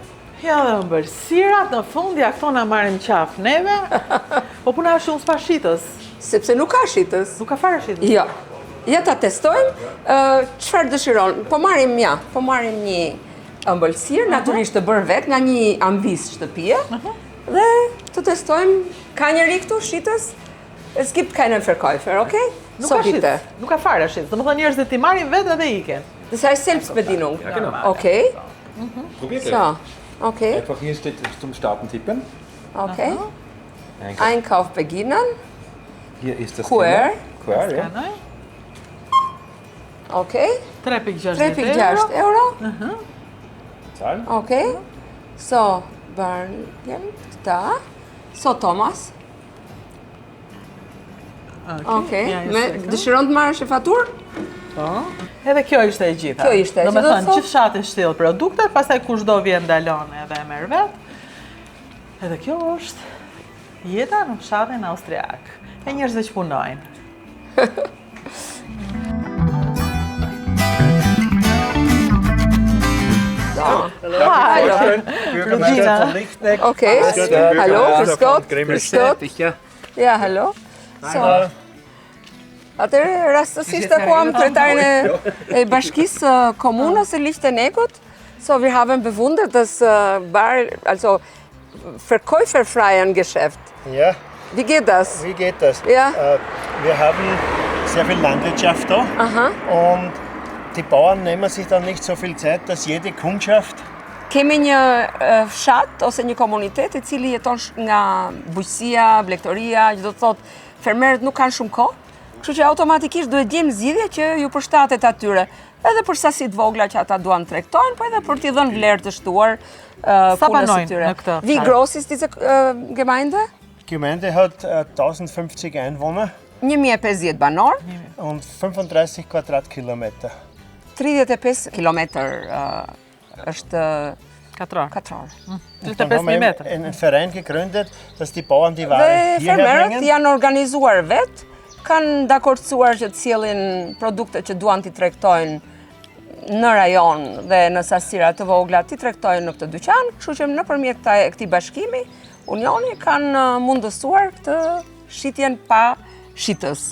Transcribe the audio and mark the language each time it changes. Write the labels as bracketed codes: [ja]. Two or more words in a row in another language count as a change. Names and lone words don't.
[sq] Ja dhe ëmbëlsirat, në fund ja këto na marrin qaf neve, po puna është unë s'pa shitës. Sepse nuk ka shitës. Nuk ka fare shitës. Jo. Ja ta testojmë, çfarë dëshiron. Po marrim një ëmbëlsirë, natyrisht të bërë vetë nga një anvis shtëpie, dhe të testojmë, ka njëri këtu shitës, [de] es gibt keinen Verkäufer, okay? [sq] Nuk ka shitës, nuk ka fare shitës. Domethënë njerëzit i marrin vetë edhe iken. [de] Das heißt Selbstbedienung. Okay. Probiert So, okay. Einfach hier steht zum Starten tippen. Okay. Einkauf beginnen. Hier ist das QR. QR, ja. Okay. 3,6 euro. Zahlen. Okay. So, Barney, da. So, Thomas. [sq] Okej. Dëshiron të marrësh faturë? Edhe kjo ishte e gjitha. Kjo ishte, Do me që do të thënë, thotë- gjithë fshati shtill produktet, pastaj kush do vjen dalon edhe e merr vet. Edhe kjo është jeta në fshatin austriak. E njerëzve që punojnë. Hallo. Rudina. Okej. [de] Hallo, Kreskot. Ja, hallo. So. [sq] Atëherë rastësisht takuam kryetarin e bashkisë komunës së Lichteneggut. [de] So wir haben bewundert, dass also verkäuferfreien Geschäft. Ja, Wie geht das? wie geht das? Ja. Wir haben sehr viel Landwirtschaft da und die Bauern nehmen sich dann nicht so viel Zeit, dass jede Kundschaft [sq] Kemi një fshat ose një komunitet i cili jeton nga bujqësia, blegtoria, që do të thotë fermerët nuk kanë shumë kohë, kështu që automatikisht duhet gjejmë zgjidhje që ju përshtatet atyre, edhe për sasi të vogla që ata duan tregtojnë, po edhe për t'i dhënë vlerë të shtuar punës së banojnë tyre. në këtë [de] Wie [sq] fshat? [de] groß ist diese Gemeinde? die Gemeinde hat 1050 Einwohner [sq] 1050 banor, [de] und 35 Quadratkilometer. [sq] 35 kilometër është Katror. katror. [de] Dann haben [sq] 35.000 [de] wir eben [sq] meter. [de] einen Verein gegründet, dass die Bauern die [sq] Dhe [de] Ware hierher [sq] fermerët [de] bringen. [sq] janë organizuar vetë, kanë dakordsuar që të sjellin produkte që duan t'i tregtojnë në rajon dhe në sasira të vogla t'i tregtojnë në këtë dyqan, kështu që nëpërmjet këtij bashkimi, Unioni kanë mundësuar këtë shitjen pa shitës.